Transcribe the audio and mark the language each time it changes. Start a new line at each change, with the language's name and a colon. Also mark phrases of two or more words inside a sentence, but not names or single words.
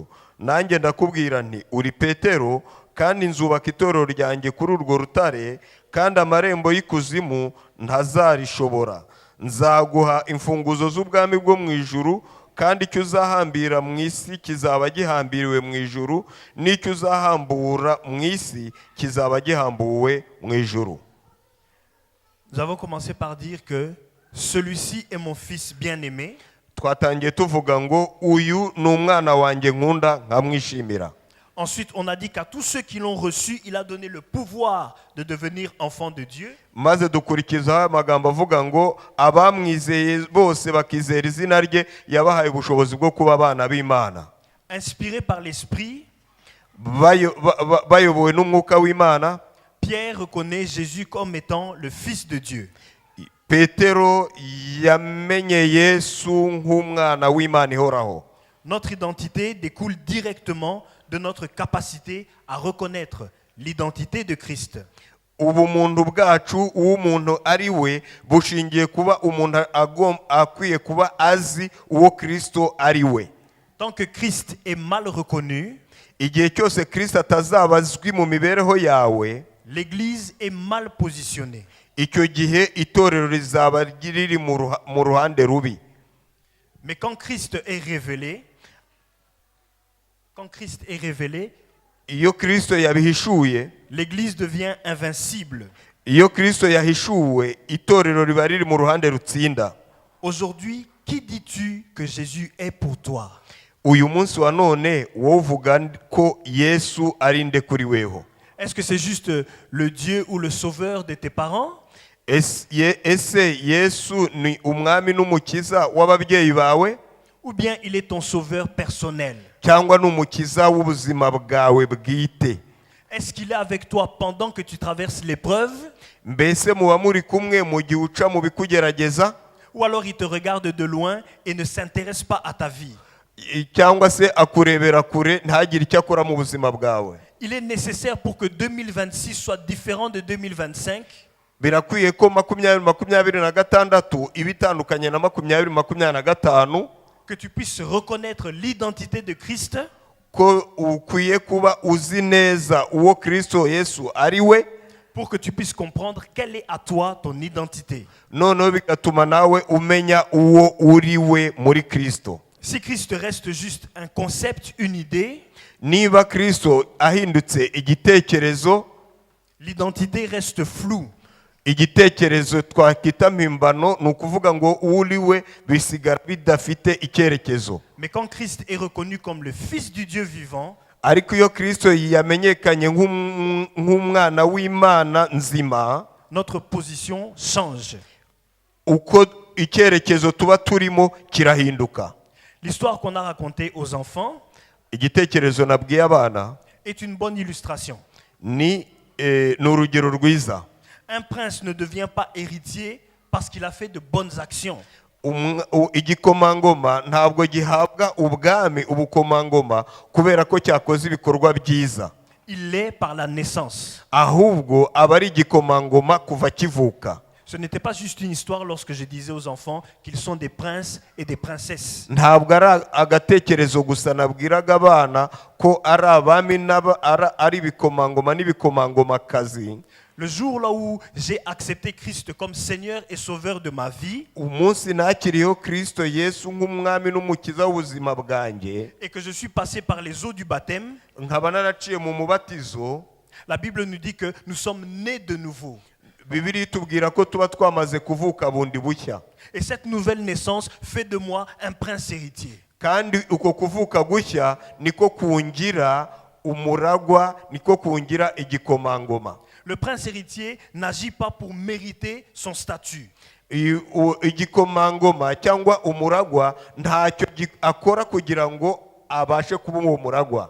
Kinyarwanda: Nanjye ndakubwira nti, uri Petero, kandi nzubaka itorero ryanjye kuri urwo rutare, kandi amarembo y'ikuzimu ntazarishobora. Nzaguha imfunguzo z'ubwami bwo mu ijuru, kandi icyo uzahambira mu isi kizaba gihambiriwe mu ijuru, n'icyo uzahambura mu isi kizaba gihambuwe mu ijuru.
French: Nous avons commencé par dire que celui-ci est mon fils bien-aimé.
Kinyarwanda: Twatangiye tuvuga ngo uyu ni umwana wanjye nkunda nkamwishimira.
French: Ensuite, on a dit qu'à tous ceux qui l'ont reçu, il a donné le pouvoir de devenir enfants de Dieu.
Kinyarwanda: Maze dukurikizaho amagambo avuga ngo abamwizeye bose bakizera izina rye yabahaye ubushobozi bwo kuba abana b'Imana.
French: Inspiré par l'Esprit,
Kinyarwanda: bayobowe n'umwuka w'Imana,
French: Pierre reconnaît Jésus comme étant le Fils de Dieu.
Kinyarwanda: Petero yamenye Yesu nk'umwana w'Imana ihoraho.
French: Notre identité découle directement de notre capacité à reconnaître l'identité de Christ.
Kinyarwanda: ubumuntu bwacu uw'umuntu ari we bushingiye kuba umuntu akwiye kuba azi uwo Kristo ari we.
French: Tant que Christ est mal reconnu,
Kinyarwanda: igihe cyose Kristo atazaba azwi mu mibereho yawe,
French: l'Église est mal positionnée.
Kinyarwanda: icyo gihe itorero rizaba riri mu ruhande rubi.
French: Mais quand Christ est révélé,
Kinyarwanda: iyo Kristo yabihishuye,
French: l'Église devient invincible.
Kinyarwanda: iyo Kristo yahishuwe, itorero riba riri mu ruhande rutsinda.
French: Aujourd'hui, qui dis-tu que Jésus est pour toi?
Kinyarwanda: Uyu munsi wa none wowe uvuga ko Yesu ari nde kuri weho?
French: Est-ce que c'est juste le Dieu ou le sauveur de tes parents?
Kinyarwanda: Ese Yesu ni umwami n'umukiza w'ababyeyi bawe,
French: Ou bien il est ton sauveur personnel?
Kinyarwanda: cyangwa n'umukiza w'ubuzima bwawe bwite?
French: Est-ce qu'il est avec toi pendant que tu traverses l'épreuve?
Kinyarwanda: Mbese muba muri kumwe mu gihe uca mu bikugerageza?
French: Ou alors il te regarde de loin et ne s'intéresse pas à ta vie?
Kinyarwanda: Cyangwa se akurebera kure ntagire icyo akora mu buzima bwawe?
French: Il est nécessaire pour que 2026 soit différent de 2025
Kinyarwanda: Birakwiye ko 2026 iba itandukanye na 2025,
French: que tu puisses reconnaître l'identité de Christ
Kinyarwanda: ko ukwiye kuba uzi neza uwo Kristo Yesu ari we,
French: pour que tu puisses comprendre quelle est à toi ton identité.
Kinyarwanda: noneho bigatuma nawe umenya uwo uri we muri Kristo.
French: Si Christ reste juste un concept, une idée,
Kinyarwanda: Niba Kristo ahindutse igitekerezo,
French: l'identité reste floue.
Kinyarwanda: igitekerezo twakita mpimbano, ni ukuvuga ngo uri we bisigara bidafite icyerekezo.
French: Mais quand Christ est reconnu comme le Fils du Dieu vivant,
Kinyarwanda: Ariko iyo Kristo yamenyekanye nk'umwana w'Imana nzima,
French: notre position change.
Kinyarwanda: uko icyerekezo tuba turimo kirahinduka.
French: L'histoire qu'on a racontée aux enfants
Kinyarwanda: Igitekerezo nabwiye abana
French: est une bonne illustration.
Kinyarwanda: ni urugero rwiza.
French: Un prince ne devient pas héritier parce qu'il a fait de bonnes actions.
Kinyarwanda: Igikomangoma ntabwo gihabwa ubwami ubukomangoma kubera ko cyakoze ibikorwa byiza,
French: Il l'est par la naissance.
Kinyarwanda: ahubwo aba ari igikomangoma kuva kivuka.
French: Ce n'était pas juste une histoire lorsque je disais aux enfants qu'ils sont des princes et des princesses.
Kinyarwanda: Ntabwo ari agatekerezo gusa nabwiraga abana ko ari abami ari ibikomangoma n'ibikomangomakazi.
French: Le jour là où j'ai accepté Christ comme Seigneur et Sauveur de ma vie,
Kinyarwanda: Umunsi nakiriyeho Kristo Yesu nk'umwami n'umukiza w'ubuzima bwanjye,
French: et que je suis passé par les eaux du baptême,
Kinyarwanda: nkaba naraciye mu mubatizo,
French: la Bible nous dit que nous sommes nés de nouveau.
Kinyarwanda: Bibiliya itubwira ko tuba twamaze kuvuka bundi bushya.
French: Et cette nouvelle naissance fait de moi un prince héritier.
Kinyarwanda: Kandi uko kuvuka gushya niko kungira umuragwa, niko kungira igikomangoma.
French: Le prince héritier n'agit pas pour mériter son statut.
Kinyarwanda: Igikomangoma cyangwa umuragwa ntacyo akora kugira ngo abashe kuba uwo muragwa,